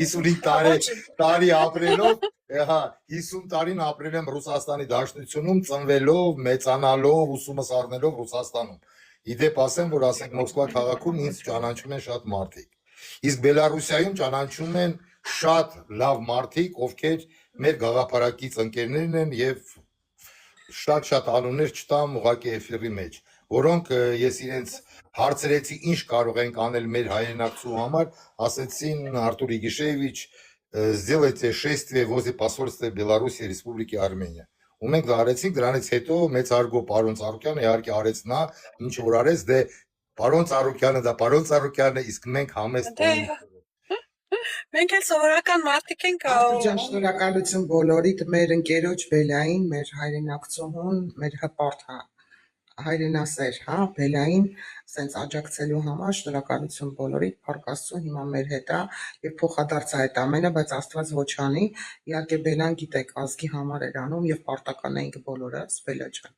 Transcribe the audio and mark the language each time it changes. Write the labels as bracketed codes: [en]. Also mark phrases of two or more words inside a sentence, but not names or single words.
[hy] 55 տարի ապրելով, հա, 50 տարին ապրել եմ Ռուսաստանի Դաշնությունում, ծնվելով, մեծանալով, ուսումս առնելով Ռուսաստանում։ Իդեպ ասեմ, որ ասենք Մոսկվա քաղաքում ինձ ճանաչում են շատ մարդիկ։ Իսկ Բելարուսիայում ճանաչում են շատ լավ մարդիկ, ովքեր մեր գաղափարակից ընկերներն են եւ շատ անուններ չտամ ուղղակի էֆիրի մեջ, որոնք ես իրենց հարցրեցի ինչ կարող ենք անել մեր հայրենակցու համար, ասեցին Արտուր Իգիշևիչ, [ru] сделайте шествие возле посольства Беларуси Республики Армения։ [hy] Ու մենք դա արեցինք, դրանից հետո մեծ արգո պարոն Ծառուկյանը իհարկե արեց նա, ինչ որ արեց, դե պարոն Ծառուկյանը դա պարոն Ծառուկյանն է, իսկ մենք համեստ Մենք էլ սովորական մարդիկ ենք։ Շնորհակալություն բոլորիդ, մեր ընկերոջ Բելային, մեր հայրենակցուհուն, մեր հպարտ հայրենասեր, հա, Բելային, սենց աջակցելու համար շնորհակալություն բոլորիդ, Փառք Աստծո, հիմա մեր հետ է եւ փոխադարձ է այդ ամենը, բայց Աստված ոչ անի։ Իհարկե Բելան գիտեք, ազգի համար էր անում եւ պարտական էինք բոլորս, Բելա ջան։